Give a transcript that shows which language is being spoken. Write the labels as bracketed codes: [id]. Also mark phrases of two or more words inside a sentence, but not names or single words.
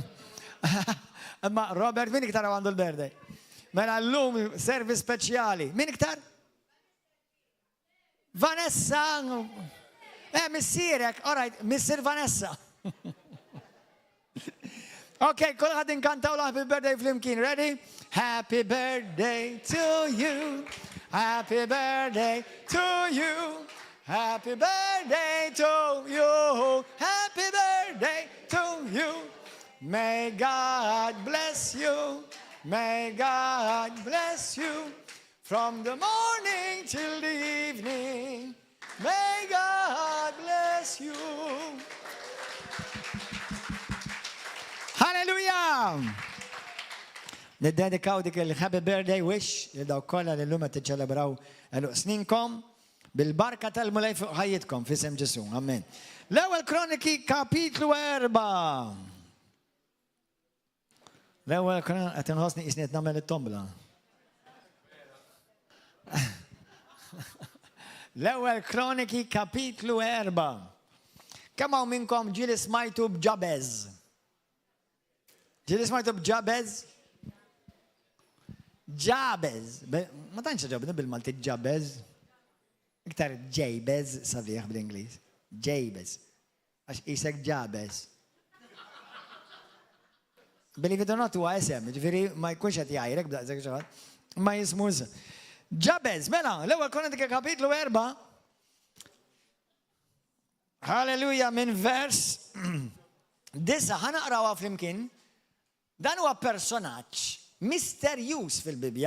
[mt] Imma Robert, min iktar għandu l-birthday? Mela l-lum servis speċjali. Min iktar? Vanessa. Missirek. [en] All right, [mt] Missir Vanessa. Okay, kolħad inkantaw l- [en] happy birthday [mt] flimkien. [en] Ready? Happy birthday to you. Happy birthday to you. Happy birthday to you. Happy birthday to you. May God bless you. May God bless you from the morning till the evening. May God bless you. Hallelujah! [mt] Niddedikaw dik il- [en] happy birthday wish [mt] li daw kollha li l-lum tiċċelebraw sninkom bil-barka tal-Mulej fuq ħajjitkom f'isem Ġesu. Amen. L-ewwel Kroniki kapitlu 4. L-ewwel Kroniki qed inħossni qisni qed nagħmel it-tombla. L-ewwel Kroniki kapitlu 4. Kemm hawn minnkom ġieli smajtu b'Ġabez? Ġieli smajtu b'Ġabez? Ġabez. Ma tantx ġabna bil-Malti Ġabez. Iktar Jabez sabiħ bl-Ingliż. Jabez. Għax isek Ġabez. [en] Believe it or not, [mt] huwa isem, ġifieri ma jkunx qed jgħajrek b'daqshekk xi ħadd. Ma jismu Ġabez, mela, l-ewwel Kroniki kapitlu 4. Halleluja minn vers 9 ħanaqrawha flimkien. Dan huwa personaġġ misterjuż fil-Bibja.